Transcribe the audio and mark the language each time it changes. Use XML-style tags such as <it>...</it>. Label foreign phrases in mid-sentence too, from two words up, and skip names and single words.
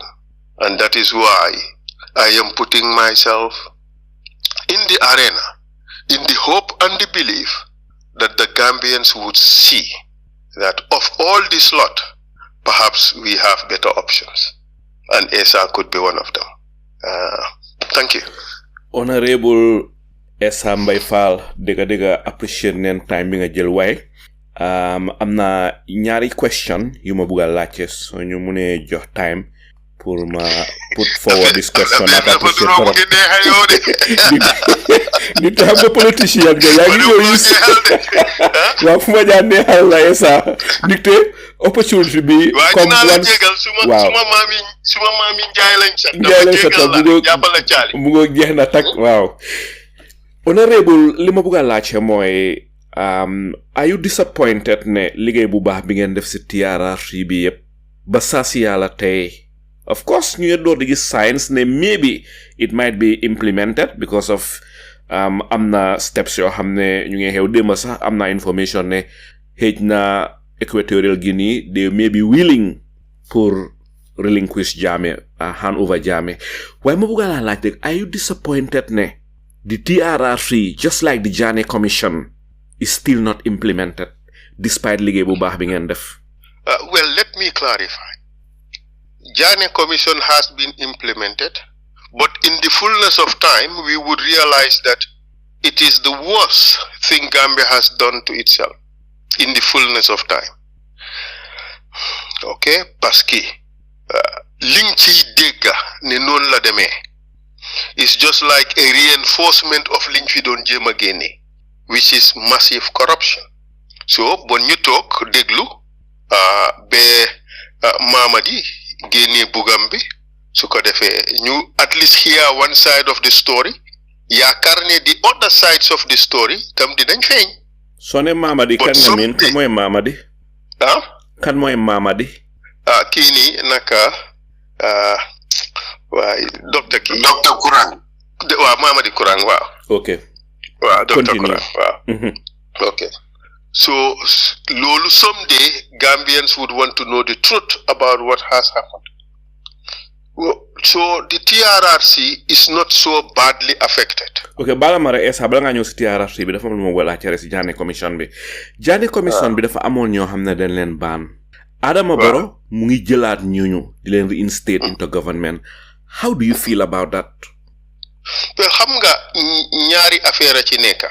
<en>And that is why I am putting myself in the arena, in the hope and the belief that the Gambians would see that of all this lot, perhaps we have better options. And Essa could be one of them. Thank you.</en> <wo>Honourable Essa Faal, dega appreciate neen time bi nga jël waay. am na ñaari question yu ma bëgg a laajte so ñu mëne jox time pour ma</wo> <en>put forward this question</en> <wo>naka appreciate trop di xam nga politicien nga yaa ngi ñëw yus waaw fu ma jaar neexal la Essa dicté opportunity bi comme one suma maami Njaay lañ sa mu ngo jeex na tak waaw. Honourable li ma bëgg a laajte mooy</wo> <en>are you disappointed</en> <wo>ne liggéey bu baax bi ngeen def si TRRC bi yëpp ba saa si yàlla tey</wo> <en>of course</en> <wo>ñu ngi door di gis signs ne</wo> <en>maybe it might be implemented because of</en> <wo>am na steps yoo xam ne ñu ngi xew démb sax am na information ne xëj na Equatorial Guinea</wo> <en>they may be willing</en> <wo>pour relinquish Jammeh</wo> <en>hand over</en> <wo>Jammeh waaye ma bëgg a laajte</wo> <en>are you disappointed</en> <wo>ne</wo> <en>the TRRC just like the Jammeh Commission is still not implemented despite</en> <wo>liggéey bu baax bi ngeen def?</wo> <en>Well, let me clarify. Jammeh Commission has been implemented, but in the fullness of time, we would realize that it is the worst thing Gambia has done to itself in the fullness of time.</en> <wo>Okay?</wo> <fr>Parce que</fr> <wo>liñ ciy dégg ne noonu la demee</wo> <en>is just like a reinforcement of</en> <wo>liñ fi doon jéem a génne,</wo> <en>which is massive corruption. So,</en> <wo>bon ñu toog déglu Mamadi génne bugam bi su ko defee ñu</wo> <en>at least hear one side of the story</en> <wo>yaakaar ne</wo> <en>the other sides of the story</en> <wo>tam dinañ feeñ. soo ne Mamadi kan nga miin kan mooy Mamadi? kan mooy Mamadi? kii nii naka waaye docteur Kurang. waaw Mamadi Kurang waaw. ok. waaw docteur Kurang waaw. ok.</wo> <en>So, lolu someday Gambians would want to know the truth about what has happened. So, the TRRC is not so badly affected.</en> <wo>Okay, bala mara Essa bala nga ñëw si TRRC bi dafa am lu ma wala ci si Jammeh Commission bi. Jammeh Commission bi dafa amoon ñoo xam ne dañ leen baan. Adama Barrow mu ngi jëlaat ñooñu di leen</wo> <en>reinstate into government. How do you feel about that? Well,</en> <wo>xam nga ñaari affaire ci nekka.</wo>